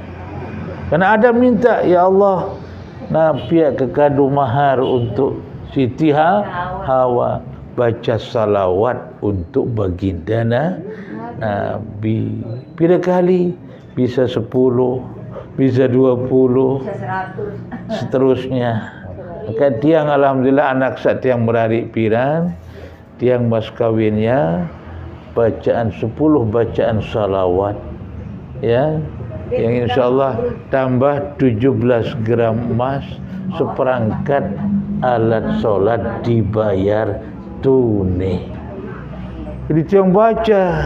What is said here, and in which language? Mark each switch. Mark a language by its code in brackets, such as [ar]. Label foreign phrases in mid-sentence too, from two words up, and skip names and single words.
[id] Karena Adam minta, ya Allah, Nabi kekadu mahar untuk Siti Hawa, baca salawat untuk baginda Nabi. Bila kali? Bisa 10, bisa 20, seterusnya. Maka tiang alhamdulillah [sas] anak sak tiang berarik piran, [id] tiang mas kawinnya bacaan 10 bacaan salawat, ya, yang insyaallah tambah 17 gram emas, seperangkat alat solat dibayar tunai. Jadi tiang baca.